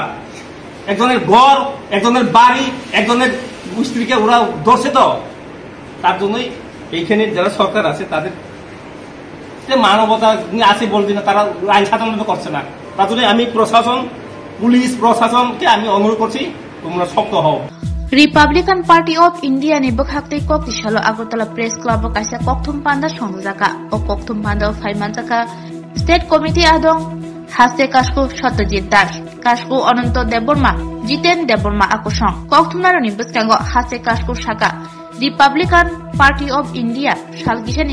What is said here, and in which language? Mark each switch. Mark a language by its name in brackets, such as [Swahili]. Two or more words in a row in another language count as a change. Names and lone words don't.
[Bangla] একজনের ঘর, একজনের বাড়ি, একজনের স্ত্রীকে ওরা ধরছে, তো তার জন্যই এইখানে যারা সরকার আছে তাদের মানবতা আছে বলছি না, তারা আইন শাসন করছে না। তার জন্য আমি প্রশাসন, পুলিশ প্রশাসনকে আমি অনুরোধ করছি, তোমরা শক্ত হও। [Kok Borok] Republican Party of India ni bokhaktei kok tisalo Agartala Press Club o kaisa kokthum panda songjaka o kokthum panda o phaimanjaka [English] State Committee [Kok Borok] adong haste Kashku Satyajit Das, Kashku Ananto Deborma, Jiten Deborma akosong kokthumnaroni bwskango haste Kashku Shaka Republican Party of India salgisani